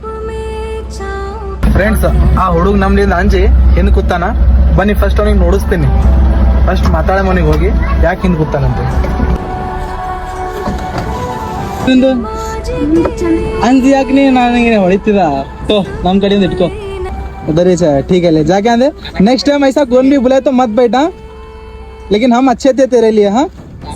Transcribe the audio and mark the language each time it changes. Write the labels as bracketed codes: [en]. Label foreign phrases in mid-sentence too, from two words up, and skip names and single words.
[kn] ಫ್ರೆಂಡ್ಸ್, ಆ ಹುಡುಗ ನಮ್ಲಿಂದ ಅಂಜಿ ಹಿಂದ್ ಕೂತಾನ. ಬನ್ನಿ ಫಸ್ಟ್ ಅವ್ನಿಗೆ ನೋಡಿಸ್ತೀನಿ. ಫಸ್ಟ್ ಮಾತಾಡ ಮನೆಗೆ ಹೋಗಿ ಯಾಕೆ ಹಿಂದ್ ಕೂತಾನಂತ. ಅಂಜಿ ಯಾಕೆ ನೀ ನನಗೆ ಹೊಡಿತಿದ? ನಮ್ ಕಡೆಯಿಂದ ಇಟ್ಕೋ. [hi] उधर ही है, ठीक है ले जाके आंदे. नेक्स्ट टाइम ऐसा कौन भी बुलाए तो मत बैठा, लेकिन हम अच्छे थे तेरे लिए. हाँ